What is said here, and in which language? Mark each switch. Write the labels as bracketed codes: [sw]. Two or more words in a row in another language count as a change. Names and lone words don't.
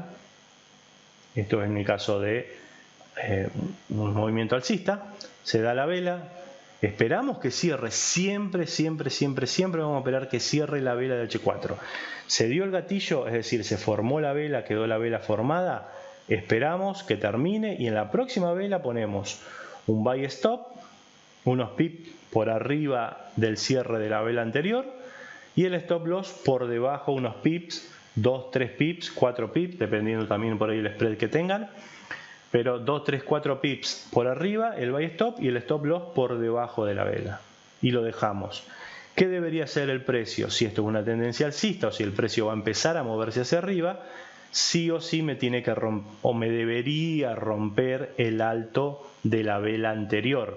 [es] Esto es en el caso de un movimiento alcista. Se da la vela, esperamos que cierre, siempre vamos a esperar que cierre la vela de H4. Se dio el gatillo, es decir, se formó la vela, quedó la vela formada, esperamos que termine y en la próxima vela ponemos un [en] buy stop, [es] unos pips por arriba del cierre de la vela anterior y el [en] stop loss [es] por debajo, unos pips, 2, 3 pips, 4 pips, dependiendo también por ahí el spread que tengan. Pero 2, 3, 4 pips por arriba, el [en] buy stop [es] y el [en] stop loss [es] por debajo de la vela. Y lo dejamos. ¿Qué debería ser el precio? Si esto es una tendencia alcista o si el precio va a empezar a moverse hacia arriba, sí o sí me tiene que romper o me debería romper el alto de la vela anterior.